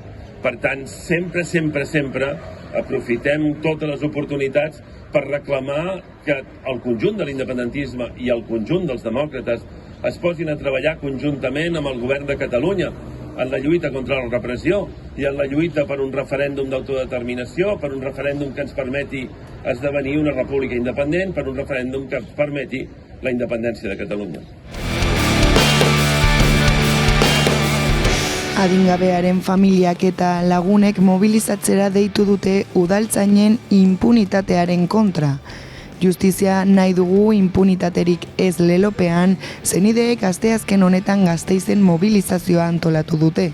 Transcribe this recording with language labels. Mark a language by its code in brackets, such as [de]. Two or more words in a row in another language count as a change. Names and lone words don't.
[ca] Per tant, sempre, sempre, sempre aprofitem totes les oportunitats per reclamar que el conjunt de l'independentisme i el conjunt dels demòcrates es posin a treballar conjuntament amb el govern de Catalunya en la lluita contra la repressió i en la lluita per un referèndum d'autodeterminació, per un referèndum que ens permeti esdevenir una república independent, per un referèndum que ens permeti la independència de Catalunya. [eu] Adingabearen familiak eta lagunek mobilizatzera deitu dute udaltzainen inpunitatearen kontra. Justizia nahi dugu inpunitaterik ez lelopean, zenideek asteazken honetan Gasteizen mobilizazioa antolatu dute.